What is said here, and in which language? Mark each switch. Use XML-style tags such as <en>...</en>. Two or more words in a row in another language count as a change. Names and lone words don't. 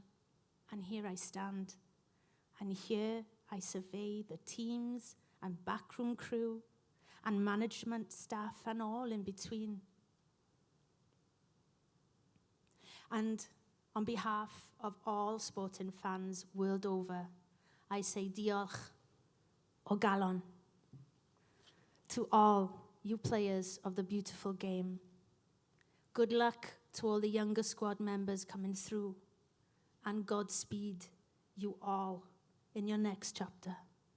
<en>And here I stand, and here I survey the teams and backroom crew and management staff and all in between. And on behalf of all sporting fans world over, I say</en> <cy>diolch o galon</cy> <en>to all you players of the beautiful game. Good luck to all the younger squad members coming through, and Godspeed you all in your next chapter.</en>